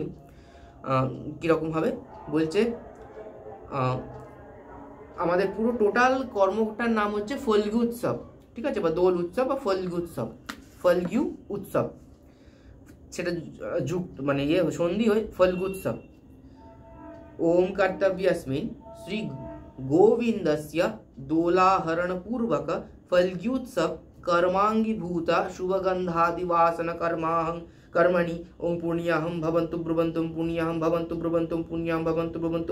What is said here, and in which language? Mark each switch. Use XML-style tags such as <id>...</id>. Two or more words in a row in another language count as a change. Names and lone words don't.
<bn>কীরকম হবে বলছে, আমাদের পুরো টোটাল কর্মটার নাম হচ্ছে ফল্গু উৎসব, ঠিক আছে, বা দোল উৎসব বা ফল্গু উৎসব, ফল্গু উৎসব, সেটা যুক্ত মানে সন্ধি হয় ফল্গু উৎসব।</bn> <sa>ओम कर्तव्यस्मिन् श्री गोविंदस्य दोलाहरण पूर्वक फल्ग्युत्सव कर्मांगीभूता शुभगंधादिवासन कर्मणि ओम पुण्याहं भवन्तु ब्रुवन्तु पुण्याहं भवन्तु ब्रुवन्तु पुण्याहं भवन्तु ब्रुवन्तु</sa>